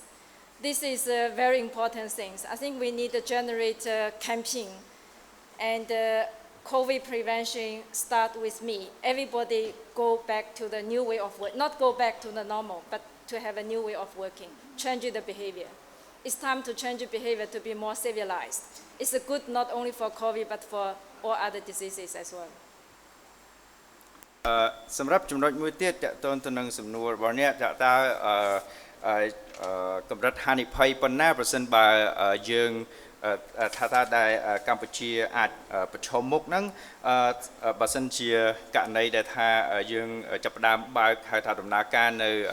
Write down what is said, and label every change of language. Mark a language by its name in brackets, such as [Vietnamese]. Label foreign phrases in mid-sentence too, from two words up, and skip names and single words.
[English] This is a very important thing. I think we need to generate a campaign and COVID prevention start with me. Everybody go back to the new way of work, not go back to the normal, but to have a new way of working, change the behavior. It's time to change the behavior to be more civilized. It's good not only for COVID, but for all other diseases as well. [Khmer] សម្រាប់ចំណុចមួយទៀតតកតទៅនឹងសំណួររបស់អ្នកតើកម្រិតហានិភ័យប៉ុណ្ណាប្រសិនបើយើងថាដែលកម្ពុជាអាចប្រឈមមុខហ្នឹងបើសិនជាករណីដែលថាយើងចាប់ផ្ដើមបើកហៅថាដំណើរការនៅ